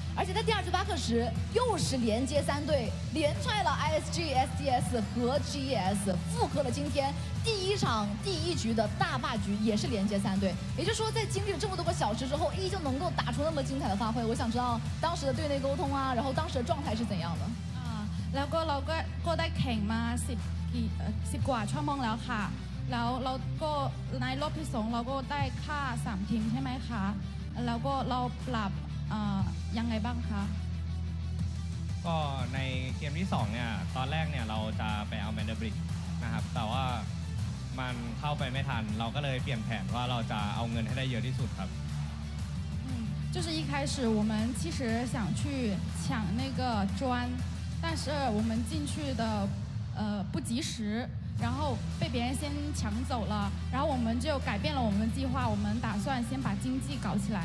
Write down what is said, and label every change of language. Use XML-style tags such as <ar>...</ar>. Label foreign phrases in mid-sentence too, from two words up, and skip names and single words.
<zh>而且在第2局8克时，又是连接3队，连踹了 ISG、SDS 和 GES， 复刻了今天第1场第1局的大霸局，也是连接3队。也就是说，在经历了这么多个小时之后，依旧能够打出那么精彩的发挥。我想知道当时的队内沟通啊，然后当时的状态是怎样的？</zh> <th>แล้วก็เราก็ได้แข่งมา10 กว่าชั่วโมงแล้วค่ะแล้วเราก็ในรอบที่2เราก็ได้ฆ่า3 ทีมใช่ไหมคะแล้วก็เราปรับยังไงบ้างคะ ก็ในเกมที่2เนี่ยตอนแรกเนี่ยเราจะไปเอา MandelBrick นะครับแต่ว่ามันเข้าไปไม่ทันเราก็เลยเปลี่ยนแผนว่าเราจะเอาเงินให้ได้เยอะที่สุดครับ</th> <zh>就是一开始我们其实想去抢那个砖，但是我们进去的不及时，然后被别人先抢走了，然后我们就改变了我们的计划，我们打算先把经济搞起来。</zh>